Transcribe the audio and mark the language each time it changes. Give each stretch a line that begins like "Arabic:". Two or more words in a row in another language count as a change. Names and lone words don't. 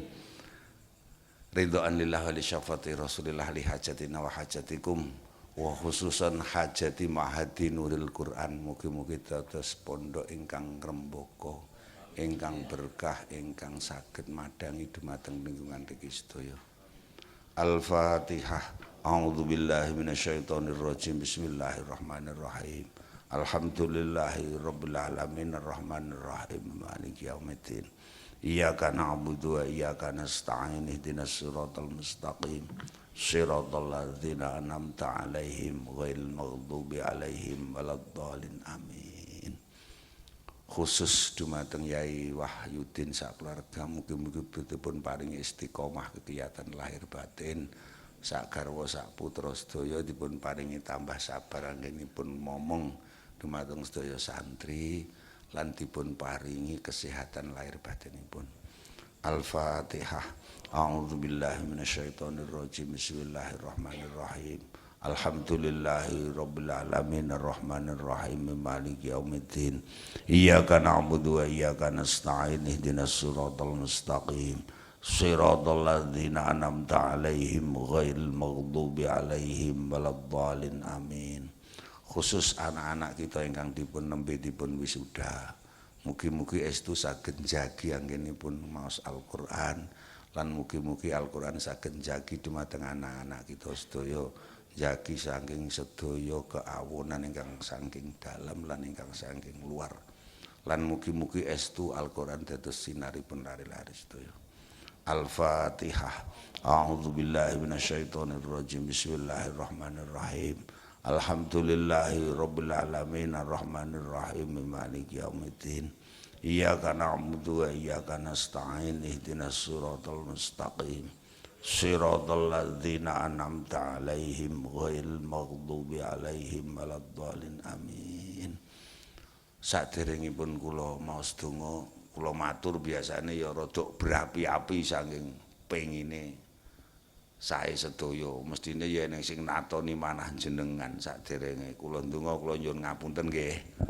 Arabic: رضًا لله ولشفاعة رسول الله لحاجاتنا وحاجاتكم وخصوصًا حاجة معهد نور القرآن.
Javanese: Mugi-mugi dados pondok ingkang rembaka, ingkang berkah, ingkang saged madangi dumateng lingkungan mriki sedaya.
Arabic: Al-Fatihah. أعوذ بالله من الشيطان الرجيم. بسم الله الرحمن الرحيم. الحمد لله رب العالمين الرحمن الرحيم مالك يوم الدين. إياك نعبد وإياك نستعين اهدنا الصراط المستقيم. صراط الذين أنعمت عليهم غير المغضوب عليهم ولا الضالين آمين.
Javanese: Khusus dumateng Yai Wahyudin sak keluarga mugi-mugi dipun paringi istiqomah kegiatan lahir batin. Sak garwa sak putra sedaya dipun paringi tambah sabar anggenipun momong dumateng sedaya santri lan dipun paringi kesehatan lahir batinipun.
Arabic: Al-Fatihah. أعوذ بالله من الشيطان الرجيم. بسم الله الرحمن الرحيم. الحمد لله رب العالمين الرحمن الرحيم مالك يوم الدين. إياك نعبد وإياك نستعين اهدنا الصراط المستقيم. صراط الذين أنعمت عليهم غير المغضوب عليهم ولا الضالين آمين.
Javanese: Khusus anak-anak kita ingkang dipun nembe dipun wisuda. Mugi-mugi estu saged njagi anggenipun maos Al-Qur'an lan mugi-mugi Al-Qur'an saged njagi dumateng anak-anak kita sedaya. Jagi saking sedaya keawunan ingkang saking dalam lan ingkang saking luar lan mugi-mugi estu Al-Qur'an dados sinaripun lari-lari sedaya.
Arabic: Al-Fatihah. أعوذ بالله من الشيطان الرجيم. بسم الله الرحمن الرحيم. الحمد لله رب العالمين الرحمن الرحيم مالك يوم الدين. إياك نعبد وإياك نستعين اهدنا الصراط المستقيم. صراط الذين أنعمت عليهم غير المغضوب عليهم ولا الضالين آمين.
Javanese: Saderengipun kula maos donga, kula matur biasane ya rada berapi-api saking pengine sae sedaya. Mestine ya ning sing natoni manah jenengan saderenge kula ndonga kula nyuwun ngapunten nggih.